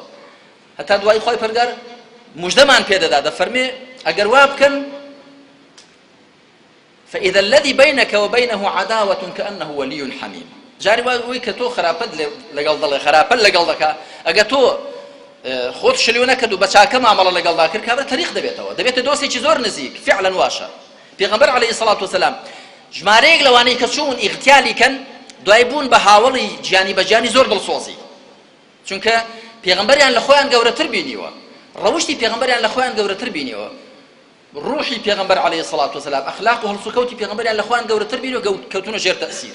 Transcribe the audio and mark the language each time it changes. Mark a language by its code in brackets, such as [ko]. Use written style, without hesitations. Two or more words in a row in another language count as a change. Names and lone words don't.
[ckb] هەتا دوای خوای پەروەردگار موژدەمان پێدەدا دەفەرمێ ئەگەر وا بکەن [ar] فإذا الذي بينك وبينه عداوة كأنه ولي حميم. [ckb] جاری وای کە تۆ خراپەت لەگەڵ دەڵێ خراپەت لەگەڵ دەکا، ئەگەر تۆ خۆت شلیو نەکرد و بە چاکە مامەڵە لەگەڵدا کرد کابرا تەریق دەبێتەوە، دەبێتە دۆستێکی زۆر نزیک. فعلا واشە پێغەمبەر [ar] عەلەیهی سەڵات وسەلام [ckb] ژمارەیەک لەوانەی کە چوون ئیغتیالی کەن دوای بوون بە هاوڵی گیانی بەجیانی زۆر دڵسۆزی، چونکە پێغەمبەریان لە خۆیان گەورەتر بینیوە، ڕەوشتی پێغەمبەریان لە خۆیان گەورەتر بینیوە، ڕوحی پێغەمبەر [ar] عەلەیهی سەڵات وسەلام [ckb] ئەخلاق و هەڵسوکەوتی پێغەمبەریان لە خۆیان گەورەتر بینیوە، کەوتونە ژێر تەئسیر.